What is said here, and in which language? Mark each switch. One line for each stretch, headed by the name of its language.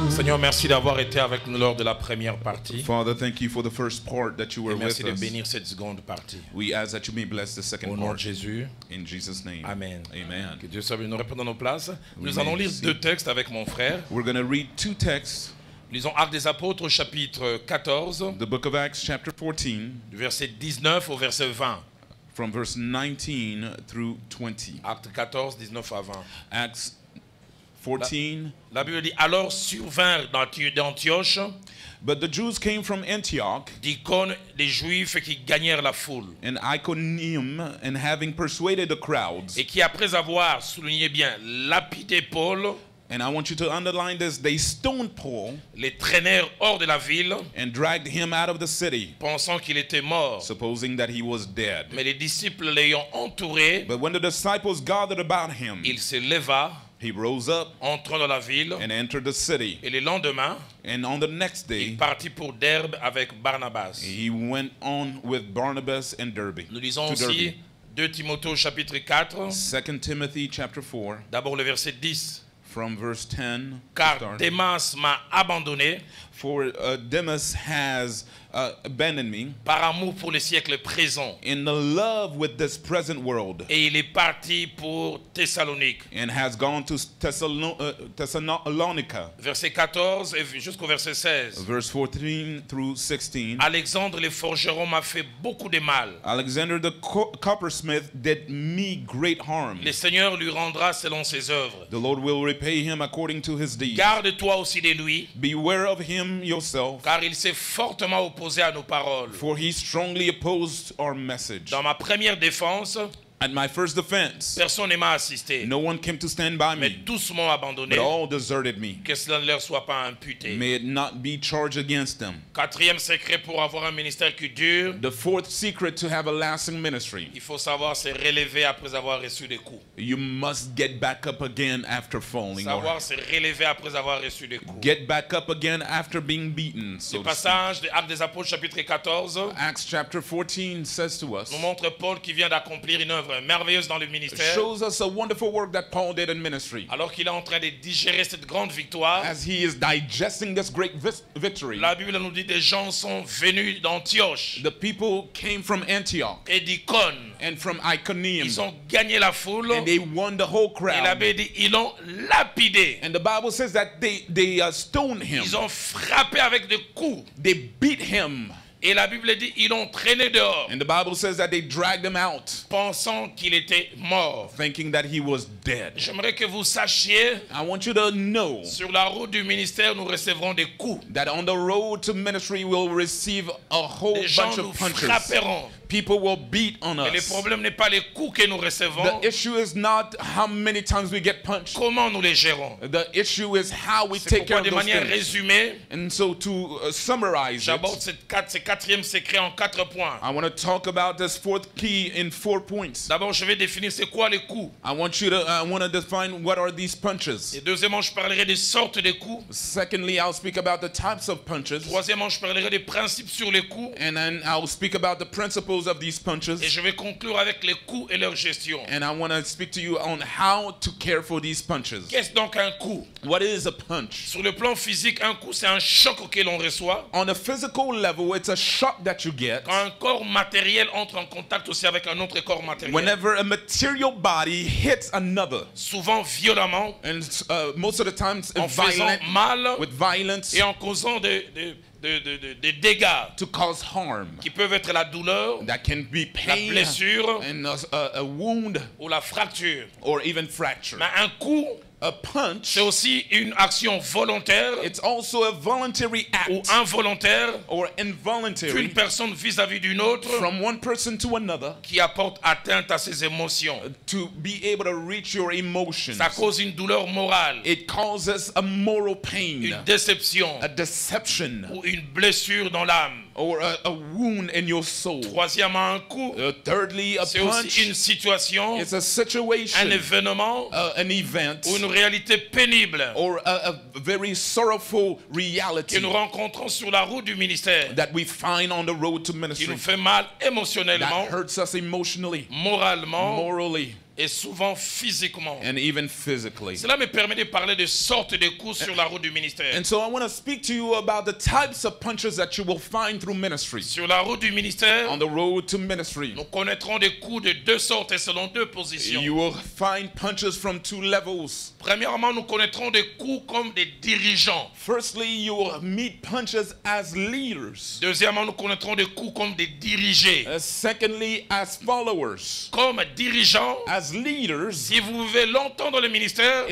French: Seigneur, merci d'avoir été avec nous lors de la première partie.
English: Father, thank you for the first part that you were with us.
French: Merci de bénir cette seconde partie.
English: We ask that you may bless the second part.
French: Au nom
English: part.
French: de Jésus.
English: In Jesus' name.
French: Amen.
English: Amen.
French: Que Dieu soit béni. Nous répondons nos places. Nous allons lire deux textes avec mon frère.
English: We're going to read two texts.
French: Lisons Actes des Apôtres, chapitre 14.
English: The book of Acts, chapter 14.
French: Du verset 19 au verset 20.
English: From verse 19 through 20.
French: Actes 14, 19 à 20.
English: Acts 14.
French: La Bible dit, alors survinrent d'Antioche,
English: but the Jews came from Antioch,
French: d'Icône, des Juifs qui gagnèrent la foule,
English: and Iconium, and having persuaded the crowds,
French: et qui après avoir, soulignez bien, lapidé Paul,
English: and I want you to underline this, they stoned Paul,
French: les traînèrent hors de la ville,
English: and dragged him out of the city,
French: pensant qu'il était mort,
English: supposing that he was dead.
French: Mais les disciples l'ayant entouré,
English: but when the disciples gathered about him,
French: il se leva,
English: he rose up,
French: entrant dans la ville,
English: and entered the city.
French: Et le lendemain,
English: and on the next day,
French: il partit pour Derbe avec Barnabas.
English: He went on with Barnabas and Derbe.
French: Nous lisons aussi 2 Timothée chapitre 4.
English: 2 Timothy chapter 4.
French: D'abord le verset 10.
English: From verse 10.
French: Car Démas m'a abandonné.
English: For Demas has abandoned me.
French: Par amour pour le siècle présent.
English: In the love with this present world.
French: Et il est parti pour Thessalonique.
English: And has gone to Thessalonica.
French: Verset 14 jusqu'au verset 16.
English: Verse 14 through 16.
French: Alexandre le forgeron m'a fait beaucoup de mal.
English: Alexander the coppersmith did me great harm.
French: Le Seigneur lui rendra selon ses œuvres.
English: The Lord will repay him according to his deeds.
French: Garde-toi aussi de lui.
English: Beware of him yourself.
French: Car il s'est fortement opposé à nos paroles.
English: For he strongly opposed our message.
French: Dans ma première défense,
English: at my first defense,
French: personne ne m'a assisté.
English: No one came to stand by me.
French: Mais tous m'ont abandonné.
English: But all deserted me.
French: Que cela ne leur soit pas imputé.
English: May it not be charged against them.
French: Quatrième secret pour avoir un ministère qui dure.
English: The fourth secret to have a lasting ministry.
French: Il faut savoir se relever après avoir reçu des coups.
English: You must get back up again after falling.
French: Savoir se relever après avoir reçu des coups.
English: Get back up again after being beaten.
French: So le passage de Actes des Apôtres chapitre 14.
English: Acts chapter 14 says to us.
French: Nous montre Paul qui vient d'accomplir une œuvre merveilleuse dans le ministère.
English: Shows us a wonderful work that Paul did in ministry.
French: Alors qu'il est en train de digérer cette grande victoire.
English: As he is digesting this great victory.
French: La Bible nous dit des gens sont venus d'Antioche.
English: The people came from Antioch.
French: Et d'Icône.
English: And from Iconium.
French: Ils ont gagné la foule.
English: And they won the whole crowd.
French: Et la Bible dit ils l'ont lapidé.
English: And the Bible says that they stoned him.
French: Ils ont frappé avec des coups.
English: They beat him.
French: Et la Bible dit, ils l'ont traîné dehors,
English: And the Bible says that they dragged him out,
French: pensant qu'il était mort.
English: thinking that he was dead.
French: J'aimerais que vous sachiez,
English: I want you to know
French: sur la route du ministère, nous recevrons des coups.
English: that on the road to ministry we'll receive a whole
French: Les gens
English: bunch
French: nous
English: of punches.
French: frapperont.
English: People will beat on
French: Et le
English: us.
French: problème n'est pas les coups que nous recevons,
English: The issue is not how many times we get punched.
French: comment nous les gérons.
English: The issue is how we
French: C'est
English: take care
French: pourquoi
English: of
French: de
English: those
French: manière
English: things.
French: résumée,
English: And so to summarize
French: j'aborde
English: it,
French: ces quatrièmes secrets en 4 points.
English: I want to talk about this fourth key in 4 points.
French: D'abord, je vais définir c'est quoi les coups.
English: I want to define what are these punches.
French: Et deuxièmement, je parlerai des sortes de coups.
English: Secondly, I'll speak about the types of punches.
French: Troisièmement, je parlerai des principes sur les coups.
English: And then I'll speak about the principles of these punches.
French: Et je vais conclure avec les coups et leur gestion.
English: And I want to speak to you on how to care for these punches.
French: Qu'est-ce donc un coup?
English: What is a punch?
French: Sur le plan physique, un coup, c'est un choc auquel on reçoit.
English: On a physical level, it's a shock that you get.
French: Quand un corps matériel entre en contact aussi avec un autre corps matériel,
English: Whenever a material body hits another,
French: souvent violemment,
English: and most of the times
French: en faisant mal
English: with violence
French: et en causant des dégâts
English: to cause harm.
French: qui peuvent être la douleur,
English: That can be
French: la
English: pain
French: blessure
English: and a wound
French: ou la fracture.
English: or even fracture.
French: Mais un coup,
English: A punch,
French: c'est aussi une action volontaire
English: it's also a voluntary
French: ou
English: act
French: involontaire
English: or
French: d'une
English: involuntary
French: personne vis-à-vis d'une autre
English: from one person to another
French: qui apporte atteinte à ses émotions.
English: to be able to reach your emotions.
French: Ça cause une douleur morale,
English: It causes a moral pain,
French: une déception
English: a deception,
French: ou une blessure dans l'âme.
English: or a wound in your soul.
French: Troisièmement, un coup,
English: Thirdly, a
French: c'est aussi une
English: punch
French: situation,
English: is a
French: un
English: situation,
French: événement
English: an event,
French: ou une réalité pénible
English: or a very sorrowful
French: que
English: reality
French: nous rencontrons sur la route du ministère,
English: that we find on the road to
French: qui
English: ministry
French: nous fait mal émotionnellement,
English: that hurts us emotionally,
French: moralement
English: morally,
French: et souvent physiquement.
English: and even physically.
French: Cela me permet de parler de sortes de coups sur la route du ministère.
English: And so I want to speak to you about the types of punches that you will find through ministry.
French: Sur la route du ministère,
English: On the road to ministry,
French: nous connaîtrons des coups de deux sortes et selon deux positions.
English: you will find punches from 2 levels.
French: Premièrement, nous connaîtrons des coups comme des dirigeants.
English: Firstly, you will meet punches as leaders.
French: Deuxièmement, nous connaîtrons des coups comme des dirigés.
English: Secondly, as followers.
French: Comme dirigeants,
English: As leaders,
French: si vous vivez longtemps dans le ministère,